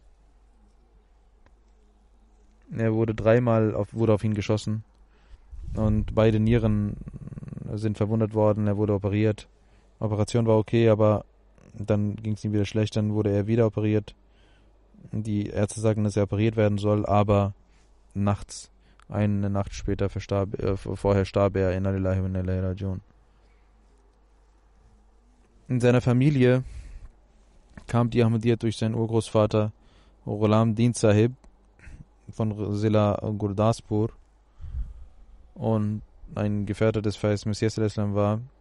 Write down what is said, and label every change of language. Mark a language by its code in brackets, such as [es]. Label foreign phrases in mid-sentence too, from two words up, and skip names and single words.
[de] Er wurde 3-mal auf ihn geschossen und beide Nieren sind verwundet worden. Er wurde operiert. Operation war okay, aber dann ging es ihm wieder schlecht. Dann wurde er wieder operiert. Die Ärzte sagten, dass er operiert werden soll, aber nachts, eine Nacht später vorher starb er, [ar] إنا لله وإنا إليه راجعون. [de] In seiner Familie kam die Ahmadiyyat durch seinen Urgroßvater Ghulam Din Sahib von Zilla Gurdaspur und ein Gefährte des Feist Messias al-Islam war.